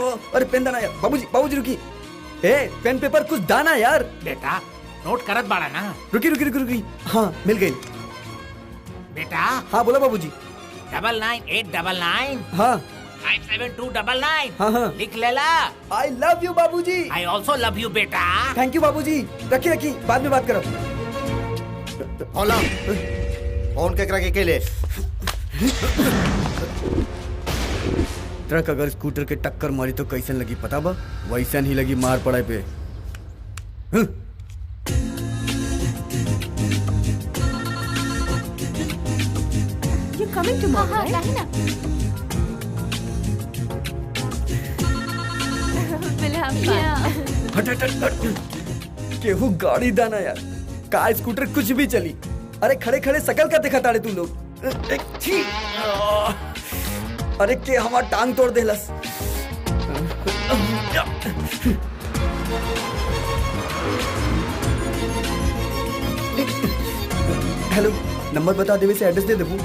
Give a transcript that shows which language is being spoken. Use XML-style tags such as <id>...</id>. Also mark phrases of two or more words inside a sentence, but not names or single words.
<bho>अरे पेन दाना यार। बाबूजी बाबूजी रुकी। ए पेन पेपर कुछ दाना यार। बेटा नोट करत बाड़ा ना। रुकी रुकी रुकी रुकी। हाँ मिल गई। बेटा। हाँ बोला बाबूजी। 99899। हाँ 57299। हाँ हाँ लिख लेला।</bho> <en>I love you Babuji. I also love you beta. Thank you</en> <bho>बाबूजी। रखी रखी, बाद में बात करो। होला फोन केकरा के ले? ट्रक अगर स्कूटर के टक्कर मारी तो कैसन लगी पता बा? वैसन ही लगी मार पड़े पे।</bho> <en>You coming tomorrow, right?</en> <bho>नहीं ना।</bho> <en>We'll have fun.</en> <bho>हट हट हट हट। केहू गाड़ी दाना यार, कार स्कूटर कुछ भी चली। अरे खड़े खड़े सकल का दिखा ताड़े तू लोग। छी। अरे के हमार टांग तोड़ देलस। हेलो नंबर बता देवे से एड्रेस दे देबू।</bho>